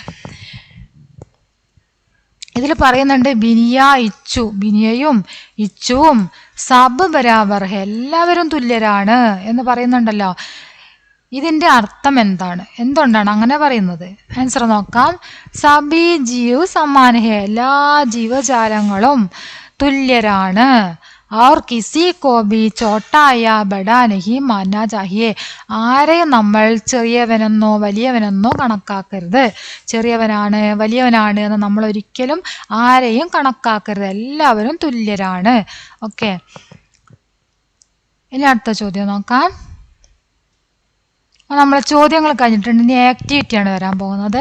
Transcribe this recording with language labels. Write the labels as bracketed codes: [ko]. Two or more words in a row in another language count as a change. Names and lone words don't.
[ml] ഇതിൽ പറയുന്നുണ്ട് ബിനിയയും ഇച്ചുവും [hi] सब बराबर है, [ml] എല്ലാവരും തുല്യരാണ് എന്ന് പറയുന്നുണ്ടല്ലോ. ഇതിന്റെ അർത്ഥം എന്താണ്? എന്തുകൊണ്ടാണ് അങ്ങനെ പറയുന്നത്? ആൻസർ നോക്കാം. [hi] सभी जीव समान है, [ml] എല്ലാ ജീവജാലങ്ങളും തുല്യരാണ്. [hi] और किसी को भी छोटा या बड़ा नहीं मानना चाहिए. [ml] ആരെയും നമ്മൾ ചെറിയവനെന്നോ വലിയവനെന്നോ കണക്കാക്കരുത്. ചെറിയവനാണ് വലിയവനാണ് എന്ന് നമ്മൾ ഒരിക്കലും ആരെയും കണക്കാക്കരുത്. എല്ലാവരും തുല്യരാണ്. ഓക്കെ, ഇനി അടുത്ത ചോദ്യം നോക്കാം. നമ്മളെ ചോദ്യങ്ങൾ കഴിഞ്ഞിട്ടുണ്ട്. ഇനി ആക്ടിവിറ്റിയാണ് വരാൻ പോകുന്നത്.